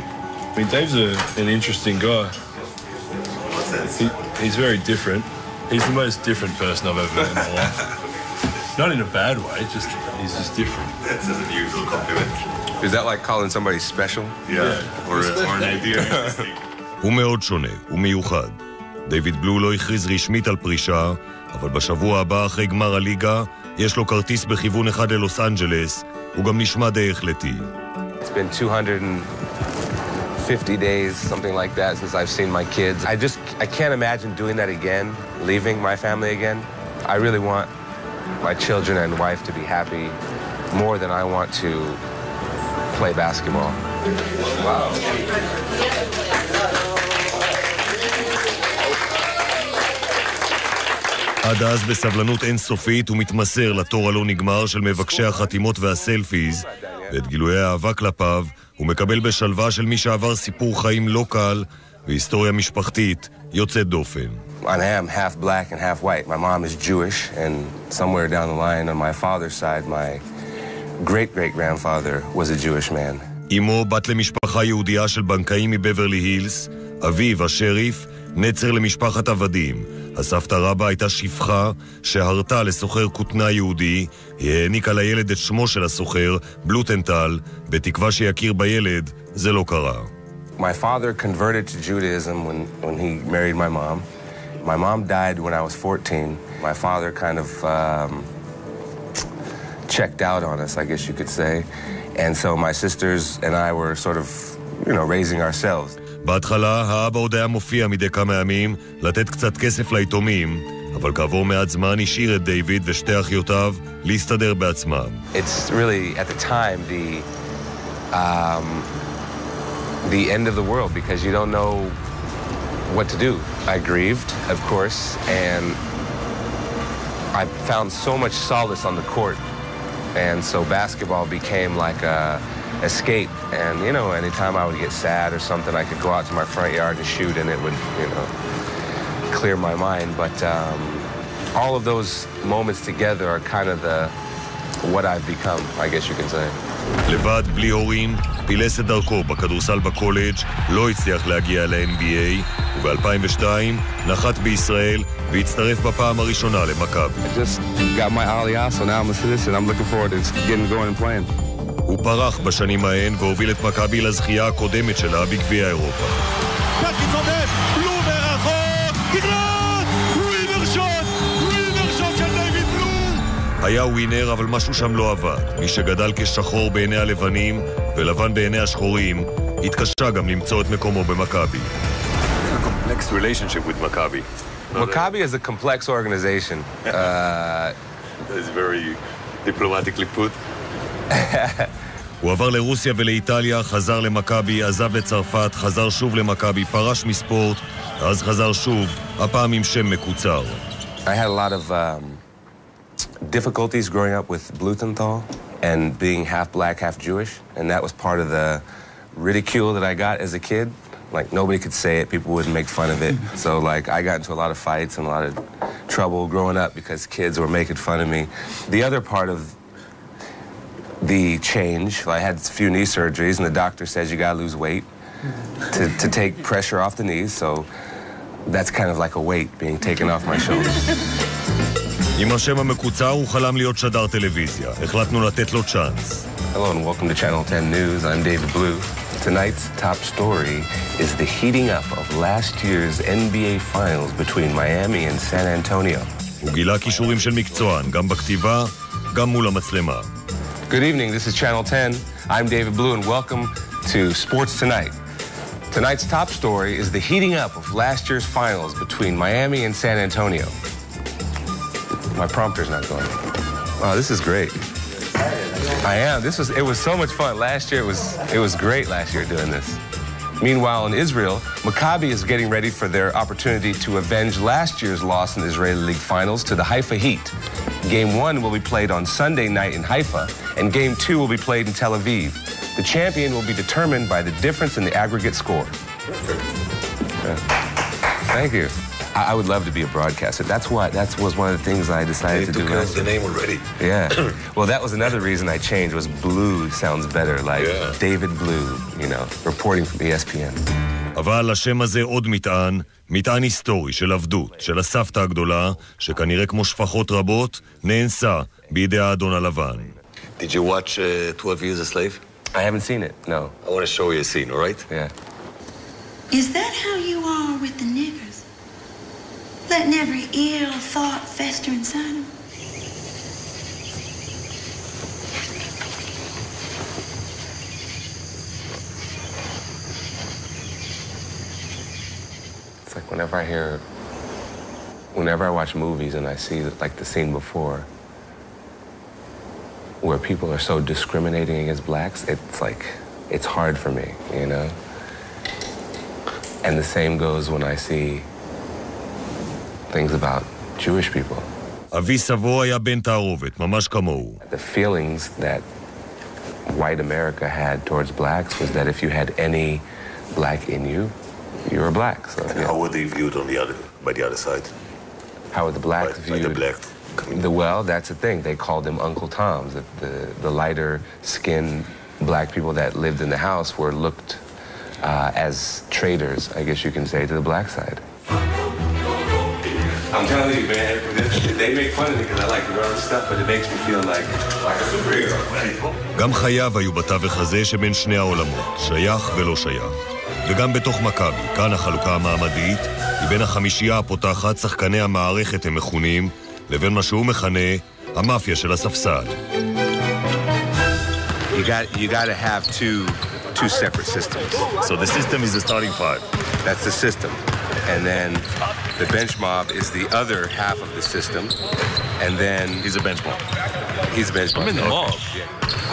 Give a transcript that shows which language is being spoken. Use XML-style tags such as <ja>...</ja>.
<en>I mean, Dave's an interesting guy. What's that? He's very different. He's the most different person I've ever met in my life. Not in a bad way, he's just different. That's an unusual compliment. Is that like calling somebody special? Yeah. Or an idea.</en> <he>הוא מאוד שונה, הוא מיוחד. דיוויד בלו לא הכריז רשמית על פרישה, אבל בשבוע הבא אחרי גמר הליגה יש לו כרטיס בכיוון אחד ללוס אנג'לס, הוא גם נשמע די החלטי.</he> <en>It's been 250 days, something like that, since I've seen my kids. I can't imagine doing that again, leaving my family again. I really want my children and wife to be happy more than I want to play basketball. Wow.</en> <he>עד אז בסבלנות אינסופית הוא מתמסר לתור הלא נגמר של מבקשי החתימות והסלפיז, ואת גילויי האהבה כלפיו הוא מקבל בשלווה של מי שעבר סיפור חיים לא קל והיסטוריה משפחתית יוצאת דופן.</he> <en>I am half black and half white. My mom is Jewish, and somewhere down the line on my father's side, my great-great-grandfather was a Jewish man.</en> <he>אמו בת למשפחה יהודיה של בנקאים מבברלי הילס, אביו השריף, נצר למשפחת עבדים. הסבתא רבא הייתה שפחה שהרתה לסוחר כותנה יהודי, היא העניקה לילד את שמו של הסוחר, בלוטנטל, בתקווה שיכיר בילד, זה לא קרה.</he> <en>My father converted to Judaism when he married my mom. My mom died when I was 14. My father kind of checked out on us, I guess you could say. And so my sisters and I were sort of, raising ourselves.</en> <he>בהתחלה האבא עוד היה מופיע מדי כמה ימים לתת קצת כסף ליתומים, אבל כעבור מעט זמן השאיר את דיוויד ושתי אחיותיו להסתדר בעצמם.</he> <en>It's really, at the time, the end of the world because you don't know what to do. I grieved, of course, and I found so much solace on the court. And so basketball became like a escape. And, anytime I would get sad or something, I could go out to my front yard and shoot, and it would, clear my mind. But all of those moments together are kind of what I've become, I guess you can say.</en> <he>לבד, בלי הורים, פילס את דרכו בכדורסל בקולג', לא הצליח להגיע ל-NBA, וב-2002 נחת בישראל והצטרף בפעם הראשונה למכבי.</he> <en>I just got my aliyah, so now I'm a citizen. I'm looking forward to getting going and playing.</en> <he>הוא פרח בשנים ההן והוביל את מכבי לזכייה הקודמת שלה בגביע אירופה. פטי צודק, בלו מרחוק, תגלת! ווינר שוט של דיוויד בלו! היה ווינר, אבל משהו שם לא עבד. מי שגדל כשחור בעיני הלבנים ולבן בעיני השחורים, התקשה גם למצוא את מקומו במכבי.</he> <en>A complex relationship with Maccabi. Maccabi is a complex organization. That's very diplomatically put.</en> <he>הוא עבר לרוסיה ולאיטליה, חזר למכבי, עזב לצרפת, חזר שוב למכבי, פרש מספורט, אז חזר שוב, הפעם עם שם מקוצר.</he> <en>I had a lot of difficulties growing up with Blumenthal and being half black, half Jewish, and that was part of the ridicule that I got as a kid. Like, nobody could say it, people wouldn't make fun of it. So, I got into a lot of fights and a lot of trouble growing up because kids were making fun of me. The other part of the change. I had a few knee surgeries, and the doctor says you gotta lose weight to take pressure off the knees, so that's kind of like a weight being taken off my shoulders.</en> <he>עם השם המקוצר הוא חלם להיות שדר טלוויזיה. החלטנו לתת לו צ'אנס.</he> <en>Hello and welcome to Channel 10 News. I'm David Blue. Tonight's top story is the heating up of last year's NBA Finals between Miami and San Antonio.</en> <he>הוא גילה כישורים של מקצוען, גם בכתיבה, גם מול המצלמה.</he> <en>Good evening, this is Channel 10. I'm David Blue and welcome to Sports Tonight. Tonight's top story is the heating up of last year's finals between Miami and San Antonio. My prompter's not going. Oh, this is great. I am. It was so much fun. Last year it was great last year doing this. Meanwhile, in Israel, Maccabi is getting ready for their opportunity to avenge last year's loss in the Israeli League Finals to the Haifa Heat. Game 1 will be played on Sunday night in Haifa, and Game 2 will be played in Tel Aviv. The champion will be determined by the difference in the aggregate score. Thank you. I would love to be a broadcaster. That was one of the things I decided to do. They took the name already. Yeah. Well, that was another reason I changed, was Blue sounds better, like David Blue, reporting from ESPN.</en> <he>אבל השם הזה עוד מטען היסטורי של עבדות, של הסבתא הגדולה, שכנראה כמו שפחות רבות, נאנסה בידי האדון הלבן.</he> <en>Did you watch 12 Years a Slave? I haven't seen it, no. I want to show you a scene, all right? Yeah. Is that how you are with the niggers? Letting every ill thought fester inside them? It's like whenever I watch movies and I see like the scene before where people are so discriminating against blacks, it's hard for me, And the same goes when I see things about Jewish people.</en> <he>אבי סבו היה בן תערובת, ממש כמוהו.</he> <en>The feelings that white America had towards blacks was that if you had any black in you, you were black. So, and how were they viewed by the other side? How were the blacks viewed? By the black community? Well, that's the thing. They called them Uncle Toms. The lighter-skinned black people that lived in the house were looked as traitors, I guess you can say, to the black side. I'm telling you, man, they make fun of me because I like to run stuff, but it makes me feel like a superhero.</en> <he>גם חייו היו בתווך הזה שבין שני העולמות, שייך ולא שייך. וגם בתוך מכבי, כאן החלוקה המעמדית, היא בין החמישייה הפותחת, שחקני המערכת הם מכונים, לבין מה שהוא מכנה, המאפיה של הספסל.</he> <en>You got to have two separate systems. So the system is the starting five. That's the system. And then the bench mob is the other half of the system. And then He's a bench mob. He's a bench mob. I'm in the mob. Yeah.</en>